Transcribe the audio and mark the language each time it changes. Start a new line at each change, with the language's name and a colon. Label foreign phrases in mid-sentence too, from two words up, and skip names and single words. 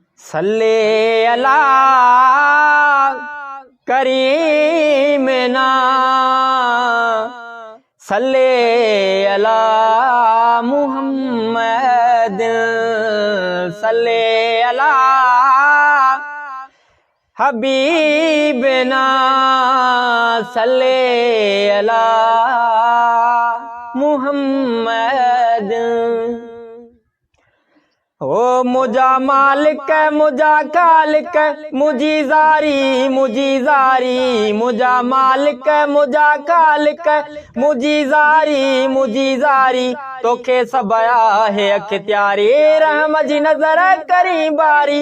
Arabic: صلّ على كريمنا صلّ على محمد صلّ على حبيبنا صلّ على محمد.
Sindhi: ओ मुझा मालिक मुझा खालिक मुझी ज़ारी मुझी ज़ारी मुझा मालिक मुझा खालिक मुझी ज़ारी मुझी ज़ारी तोखे सबया है अख्तियारी रहम जी नज़र करी बारी।